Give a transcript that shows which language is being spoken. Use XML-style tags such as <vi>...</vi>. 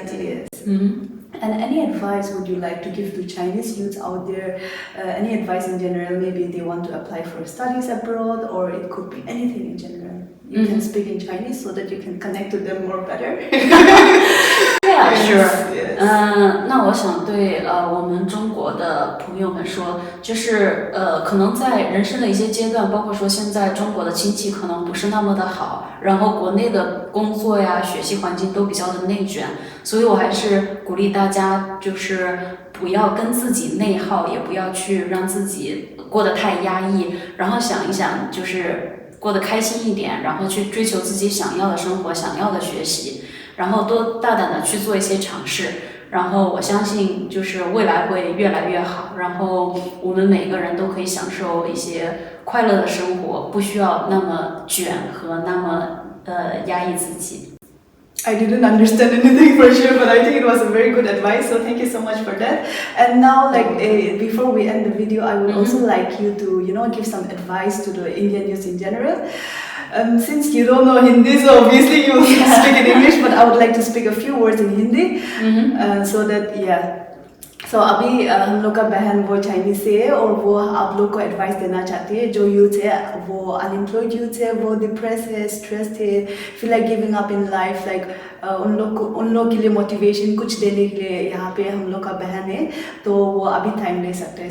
<en>Exactly. Yes. And any advice would you like to give to Chinese youths out there? Any advice in general? Maybe they want to apply for studies abroad, or it could be anything in general. You can speak in Chinese so that you can connect to them more better. Yeah, sure. Yes.</en> <zh>那我想对我们中国的朋友们说，就是可能在人生的一些阶段，包括说现在中国的经济可能不是那么的好，然后国内的工作呀、学习环境都比较的内卷，所以我还是鼓励大家，就是不要跟自己内耗，也不要去让自己过得太压抑，然后想一想，就是过得开心一点，然后去追求自己想要的生活、想要的学习。然后多大胆的去做一些尝试，然后我相信就是未来会越来越好，然后我们每个人都可以享受一些快乐的生活，不需要那么卷和那么压抑自己。</zh> <en>I didn't understand anything for sure, but I think it was a very good advice, so thank you so much for that. And now, before we end the video, I would also like you to, give some advice to the Indian youth in general. Since you don't know Hindi, so obviously you speak in English, but I would like to speak a few words in Hindi, so that So</en> <hi>अभी हम लोग का बहन वो Chinese से है और वो आप लोग को एडवाइस देना चाहती है जो यूथ है, वो अनएम्प्लॉयड यूथ है, वो डिप्रेस है, स्ट्रेस्ड है, feel like giving up in life, like उन लोग के लिए मोटिवेशन कुछ देने के लिए यहाँ पे हम लोग का बहन है, तो वो अभी टाइम ले सकते हैं.</hi>